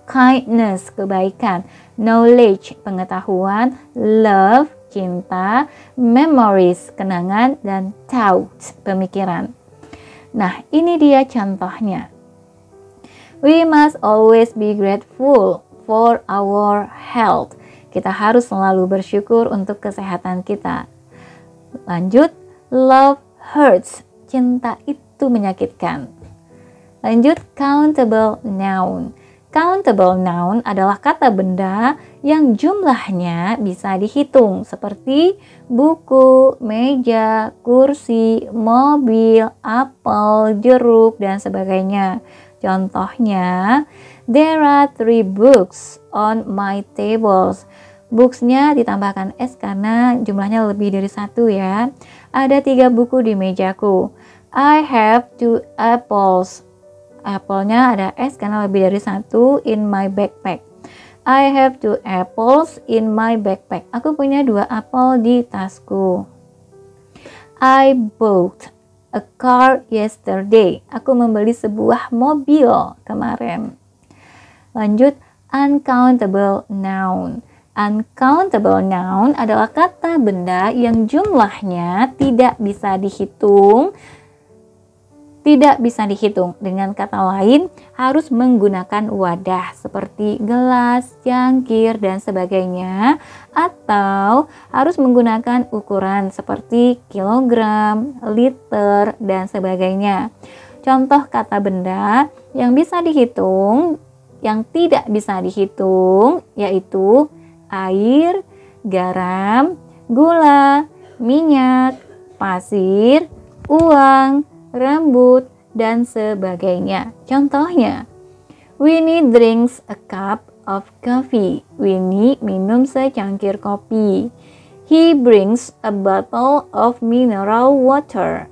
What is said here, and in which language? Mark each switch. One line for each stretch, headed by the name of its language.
Indonesian: Kindness, kebaikan. Knowledge, pengetahuan. Love, cinta. Memories, kenangan. Dan thoughts, pemikiran. Nah, ini dia contohnya.
English: We must always be grateful for our health.
Indonesian: Kita harus selalu bersyukur untuk kesehatan kita. Lanjut,
English: love hurts.
Indonesian: Cinta itu menyakitkan. Lanjut, countable noun. Countable noun adalah kata benda yang jumlahnya bisa dihitung, seperti buku, meja, kursi, mobil, apel, jeruk, dan sebagainya.
English: Contohnya, there are 3 books on my tables.
Indonesian: Books-nya ditambahkan S karena jumlahnya lebih dari 1 ya. Ada 3 buku di mejaku.
English: I have 2 apples.
Indonesian: Apple-nya ada S karena lebih dari 1
English: in my backpack. I have 2 apples in my backpack.
Indonesian: Aku punya 2 apel di tasku.
English: I bought a car yesterday.
Indonesian: Aku membeli sebuah mobil kemarin. Lanjut, uncountable noun. Uncountable noun adalah kata benda yang jumlahnya tidak bisa dihitung. Tidak bisa dihitung. Dengan kata lain, harus menggunakan wadah seperti gelas, cangkir, dan sebagainya. Atau harus menggunakan ukuran seperti kilogram, liter, dan sebagainya. Contoh kata benda yang bisa dihitung, yang tidak bisa dihitung, yaitu air, garam, gula, minyak, pasir, uang, rambut, dan sebagainya.
English: Contohnya, Winnie drinks a cup of coffee.
Indonesian: Winnie minum secangkir kopi.
English: He brings a bottle of mineral water.